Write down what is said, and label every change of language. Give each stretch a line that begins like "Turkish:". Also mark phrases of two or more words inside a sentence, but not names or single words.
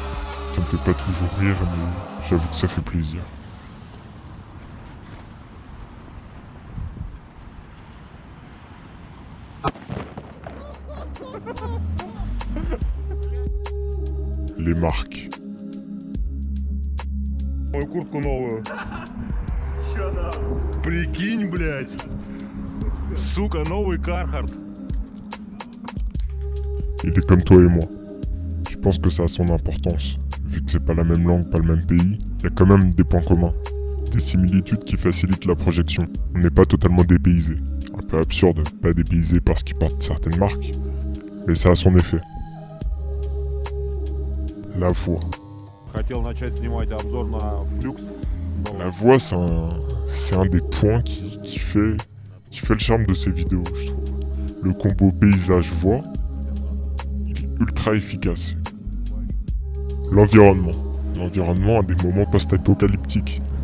French: Ça me fait pas toujours rire, mais j'avoue que ça fait plaisir. Les marques.
Russian: Мою куртку новую. Прикинь, блядь. Сука, новый Carhartt.
French: Il est comme toi et moi. Je pense que ça a son importance. Vu que c'est pas la même langue, pas le même pays, il y a quand même des points communs. Des similitudes qui facilitent la projection. On n'est pas totalement dépaysé. Un peu absurde, pas dépaysé parce qu'ils portent certaines marques. Mais ça a son effet. La voix.
Russian: Хотел начать снимать обзор на Flux, но
French: La voix, c'est un des points qui fait le charme de ces vidéos, je trouve. Le combo paysage-voix, il est ultra efficace. L'environnement. L'environnement a des moments post-apocalyptiques.